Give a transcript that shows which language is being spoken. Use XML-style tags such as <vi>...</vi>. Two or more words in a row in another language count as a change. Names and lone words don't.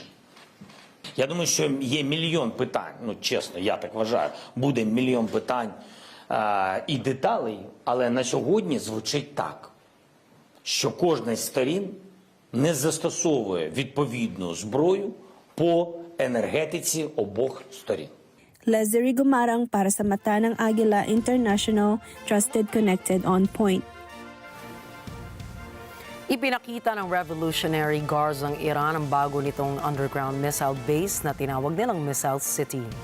<uk>Я думаю, що є мільйон питань, ну чесно, я так вважаю, буде мільйон питань і деталей, але на сьогодні звучить так, що кожна з сторін не застосовує відповідну зброю по енергетиці обох сторін.</uk> <tl>Leslie Gumarang para sa mata ng Agila International,</tl> <en>Trusted, Connected, On Point.</en> <tl>Ipinakita ng Revolutionary Guards ng Iran ang bago nitong</tl> <en>underground missile base</en> <tl>na tinawag nilang Missile City.</tl>